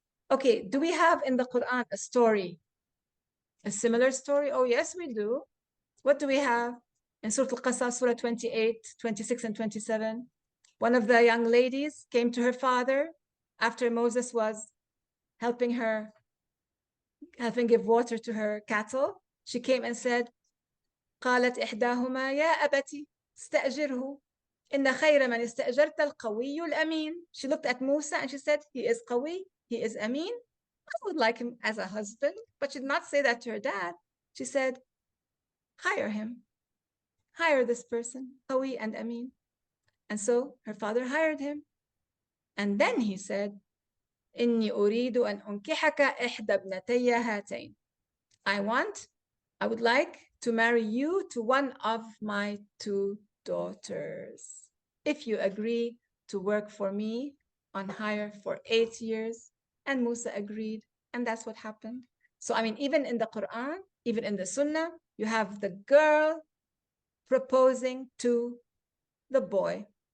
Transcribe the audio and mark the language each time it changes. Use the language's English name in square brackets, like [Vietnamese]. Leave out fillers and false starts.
[English] Okay, do we have in the Quran a story, a similar story? Oh, yes, we do. What do we have? In Surah Al-Qasas, Surah 28, 26, and 27, one of the young ladies came to her father after Moses was helping give water to her cattle. She came and said, [Arabic] قالت إحداهما يا أبتي استأجره إن خير من استأجرت القوي الأمين. [English] She looked at Musa and she said, he is qawi, he is amin. I would like him as a husband. But she did not say that to her dad. She said, hire him. Hire this person, qawi and amin. And so her father hired him. And then he said, [Arabic] إني أريد أن أنكحك إحدى ابنتي هاتين. [English] I would like to marry you to one of my two daughters. If you agree to work for me on hire for 8 years. And Musa agreed. And that's what happened. So, I mean, even in the Quran, even in the Sunnah, you have the girl proposing to the boy.